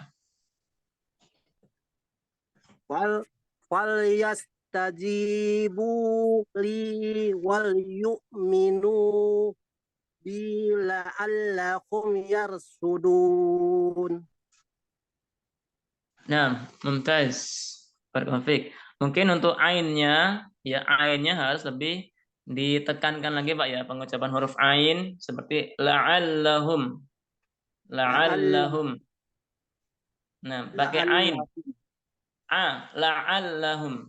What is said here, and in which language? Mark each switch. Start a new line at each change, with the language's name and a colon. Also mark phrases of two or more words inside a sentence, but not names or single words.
Arabic: فليستجيبوا لي وليؤمنوا بي لعلهم يرشدون.
Indonesian: Nah,
Arabic: ممتاز. بارك الله فيك.
Indonesian: Mungkin untuk ainnya, ya ainnya harus lebih ditekankan lagi, Pak, ya, pengucapan huruf ain seperti la'allahum. La'allahum. Nah, pakai ain. La'allahum.